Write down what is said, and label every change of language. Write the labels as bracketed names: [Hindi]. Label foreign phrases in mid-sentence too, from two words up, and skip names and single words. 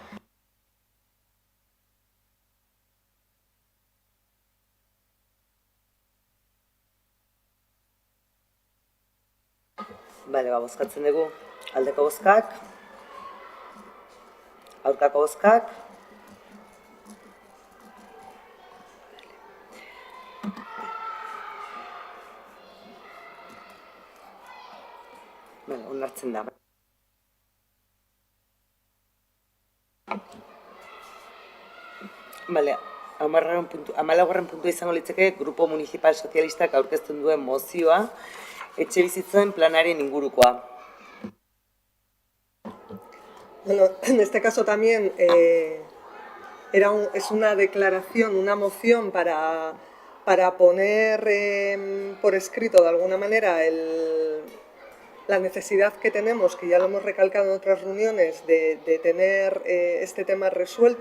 [Basque] Bale, bozkatzen dugu aldeko bozkak, aurkako bozkak, onartzen da. Bale, 14. puntua izango litzake Grupo Municipal Sozialistak aurkezten duen mozioa, etxe bizitzen planaren ingurukoa. [Spanish] En este caso también es una declaración, una moción para poner por escrito de alguna manera la necesidad que tenemos, que ya lo hemos recalcado en otras reuniones, de tener este tema resuelto.